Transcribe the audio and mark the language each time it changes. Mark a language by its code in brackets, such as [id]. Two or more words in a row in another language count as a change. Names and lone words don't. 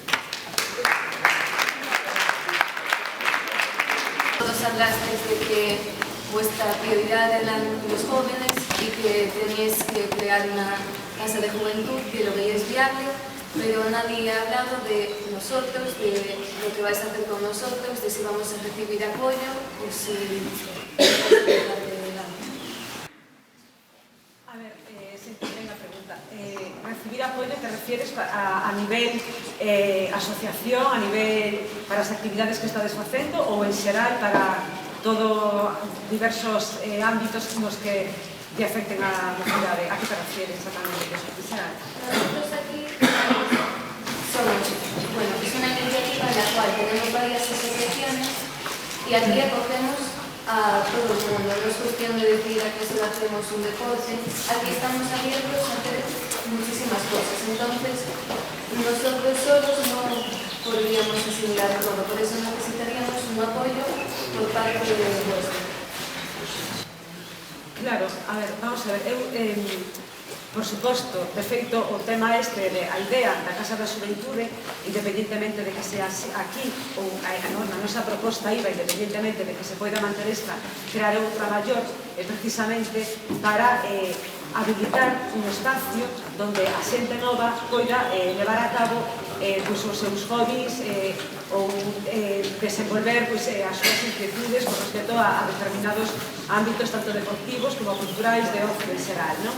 [es] Todos hablasteis de que vuestra prioridad eran los jóvenes y que teníais que crear una casa de juventud, que lo veíais viable, pero nadie ha hablado de nosotros, de lo que vais a hacer con nosotros, de si vamos a recibir apoyo o si... [gl] A ver, sempre ten a pregunta. Recibir apoio te refieres a nivel asociación, a nivel para as actividades que estades facendo ou en xeral para todo diversos ámbitos nos que lle afecten a mocidade? [es] A que te refieres exactamente que eso quizá? Nosotros aquí somos, bueno, es una iniciativa en la cual tenemos varias asociaciones y aquí acogemos a todo el mundo. No es cuestión de decir a que solo hacemos un deporte, aquí estamos abiertos a hacer muchísimas cosas. Entonces, nosotros solos no podríamos asimilar todo, por eso necesitaríamos un apoyo por parte de vuestro. [gl] Claro, a ver, vamos a ver, por suposto, de feito, o tema este de a idea da Casa da Xuventude, independentemente de que sea aquí ou a nosa proposta iba, independentemente de que se poida manter esta, crear outra maior, é precisamente para habilitar un espacio donde a xente nova poida levar a cabo os seus hobbies ou desenvolver as súas inquietudes con respecto a determinados ámbitos tanto deportivos como culturais de ocio en xeral, non?